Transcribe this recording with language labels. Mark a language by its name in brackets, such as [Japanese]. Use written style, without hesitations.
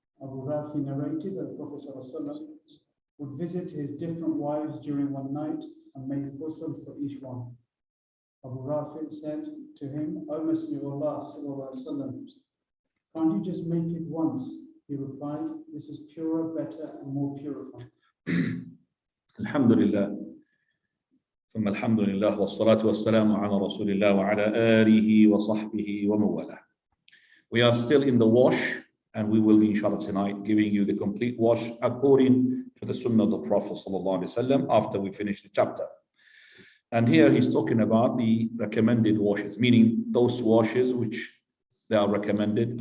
[English] Abu Rafi narrated that the Prophet ﷺ would visit his different wives during one night and make ghusl for each one. Abu Rafi said to him, O Messenger of Allah ﷺ, can't you just make it once? He replied, this is purer, better, and more purifying. Alhamdulillah. [Arabic] ثم الحمد لله والصلاة والسلام على رسول الله وعلى آله وصحبه ومن والاه. [English] We are still in the wash, and we will be inshallah tonight giving you the complete wash according to the sunnah of the Prophet ﷺ after we finish the chapter. And here he's talking about the recommended washes, meaning those washes which they are recommended.